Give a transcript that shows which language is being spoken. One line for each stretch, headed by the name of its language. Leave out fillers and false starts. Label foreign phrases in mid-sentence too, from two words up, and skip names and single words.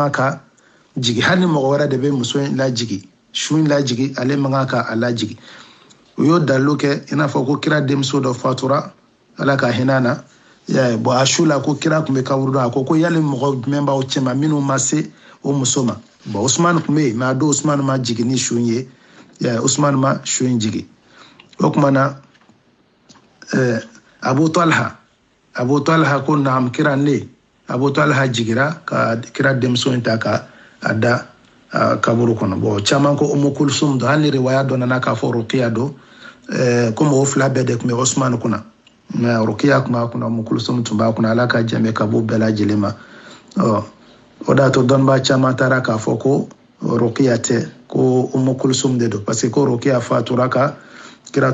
Bambara: kan ka jigin hali ni mɔgɔ wɛrɛ de bɛ muso in lajigi su in lajigi ale man kan ka a lajigi u y'o dalilu kɛ i n'a fɔ ko kira denmuso dɔ fatura ala ka hinɛ na bon a su la ko kira tun bɛ kaburu dɔn a ko yali mɔgɔ jumɛn b'aw cɛ ma minnu ma se o muso ma bon Usman tun bɛ yen mais a don Usman ma jigin ni su in ye Usman ma su in jigin o tuma na Abu Talha ko naam kira ne Abu Talha jigira ka kira denmuso in ta ka a da kaburu kɔnɔ bon caman ko Umu Kulsum don hali ni riwaya dɔ nana k'a fɔ Rukiya don komi o fila bɛɛ de tun bɛ Usman kunna mais Rukiya tun b'a kunna Umu Kulsum tun b'a kunna ala ka jɛn ka bɔ bɛɛ lajɛlen ma o de y'a to dɔnniba caman taara k'a fɔ ko Rukiya tɛ ko Umu Kulsum de don
French: parce que
Bambara: ko Rukiya fatura ka kira